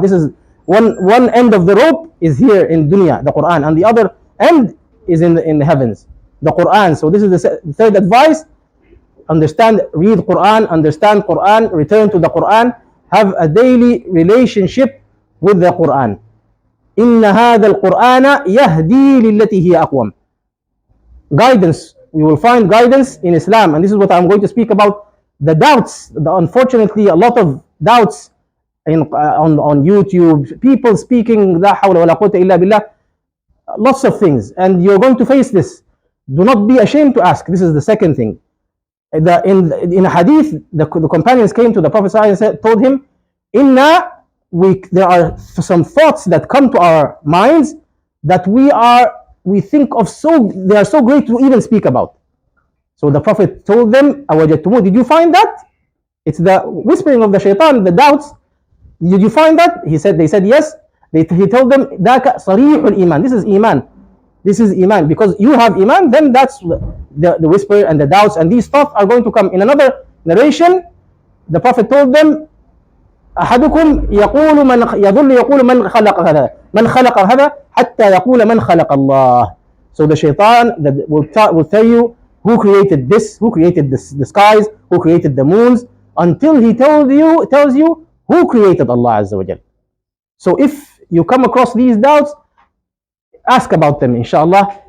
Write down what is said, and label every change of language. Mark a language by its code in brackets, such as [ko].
[en] This is one end of the rope is here in dunya, the Quran, and the other end is in the heavens, the Quran. So this is the third advice. Read Quran, understand Quran, return to the Quran, have a daily relationship with the Quran. [ar] إن هذا القرآن يهدي للتي هي أقوم. [en] Guidance. We will find guidance in Islam, and this is what I'm going to speak about. The doubts. Unfortunately, a lot of doubts on YouTube. People speaking [ar] لا حول ولا قوة إلا بالله. [en] Lots of things, and you're going to face this. Do not be ashamed to ask. This is the second thing. In a hadith, the companions came to the Prophet and told him, there are some thoughts that come to our minds that we think of, they are so great to even speak about. So the Prophet told them, [ar] أَوَجَدْتُمُوهُ, [en] did you find that? It's the whispering of the shaitan, the doubts. Did you find that? They said yes. He told them, [ar] ذَاكَ صَرِيحُ الْإِيمَانِ. [en] This is iman. This is iman. Because you have iman, then that's the whisper and the doubts, and these thoughts are going to come. In another narration, the Prophet told them, [ar] أحدكم يظل يقول من خلق هذا حتى يقول من خلق الله. [en] So the shaitan will tell you who created this, who created the skies, who created the moons, until he tells you who created Allah Azza wa Jal. So if you come across these doubts, ask about them, inshallah.